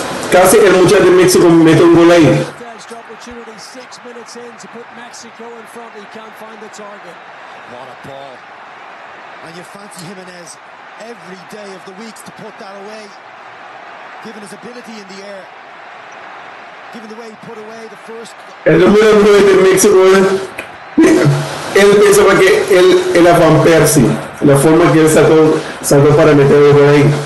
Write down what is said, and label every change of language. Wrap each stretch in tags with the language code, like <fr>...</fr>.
<es>Casi el muchacho de México mete un gol ahí.</es> <en>Opportunity 6 minutes in to put Mexico in front. He can't find the target. What a ball. And you fancy Jimenez every day of the weeks to put that away. Given his ability in the air. Given the way he put away the first.</en> <es>El número 9 de México, él pensaba que él era Van Persie. La forma que él sacó para meter el gol ahí.</es>